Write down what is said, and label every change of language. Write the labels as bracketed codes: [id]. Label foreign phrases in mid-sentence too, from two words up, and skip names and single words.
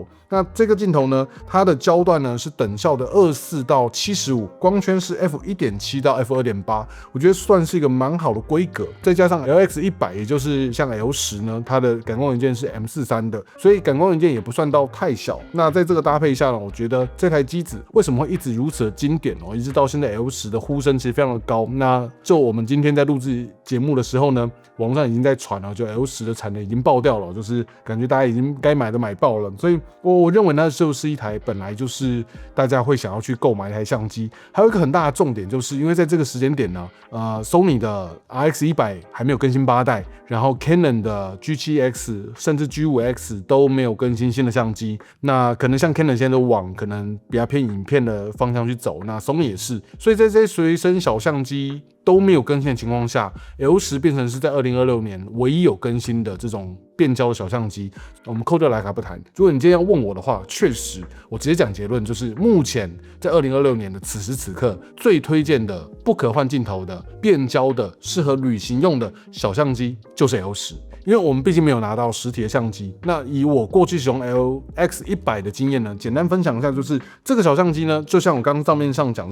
[zh] 那這個鏡頭呢，它的焦段呢是等效的24到75，光圈是 f1.7 到 f2.8， 我覺得算是一個蠻好的規格。再加上 LX100， 也就是像 L10 呢，它的感光元件是 M43 的，所以感光元件也不算到太小。那在這個搭配下呢，我覺得這台機子為什麼會一直如此的經典哦，一直到現在 L10 的呼聲其實非常的高。那就我們今天在錄製節目的時候呢，網上已經在傳了，就 L10 的產能已經爆掉了，就是感覺大家已經該買的買爆了。所以我認為那就是一台本來就是大家會想要去購買一台相機。還有一個很大的重點，就是因為在這個時間點呢 ，Sony 的 RX100 還沒有更新8代，然後 Canon 的 G7X 甚至 G5X 都沒有更新新的相機。那可能像 Canon 現在都往可能比較偏影片的方向去走，那 Sony 也是。所以在這些隨身小相機都沒有更新的情況下 ，L10 變成是在2026年唯一有更新的這種變焦的小相機。我們扣掉徠卡不談，如果你今天要問我的話，確實我直接講結論，就是目前在2026年的此時此刻，最推薦的不可換鏡頭的變焦的適合旅行用的小相機就是 L10。因为我們畢竟沒有拿到實體的相機，那以我過去使用 LX100的經驗呢，簡單分享一下，就是這個小相機呢，就像我剛剛賬面上講，